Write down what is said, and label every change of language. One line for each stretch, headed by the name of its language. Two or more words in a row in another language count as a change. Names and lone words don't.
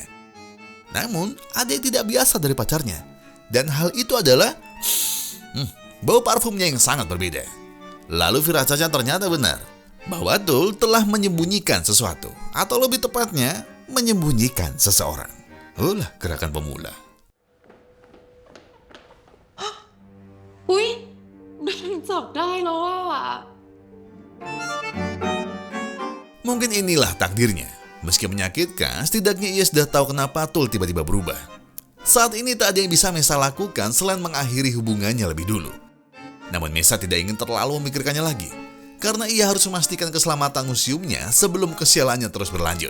Indonesian: Namun, ada yang tidak biasa dari pacarnya. Dan hal itu adalah bau parfumnya yang sangat berbeda. Lalu firasatnya ternyata benar, bahwa Tul telah menyembunyikan sesuatu, atau lebih tepatnya, menyembunyikan seseorang. Ulah gerakan pemula.
Thai: อุ๊ยโดนจับได้แล้วอ่ะ
Indonesian: Mungkin inilah takdirnya. Meski menyakitkan, setidaknya ia sudah tahu kenapa Tul tiba-tiba berubah. Saat ini tak ada yang bisa Mesa lakukan selain mengakhiri hubungannya lebih dulu. Namun Mesa tidak ingin terlalu memikirkannya lagi, karena ia harus memastikan keselamatan museumnya sebelum kesialannya terus berlanjut.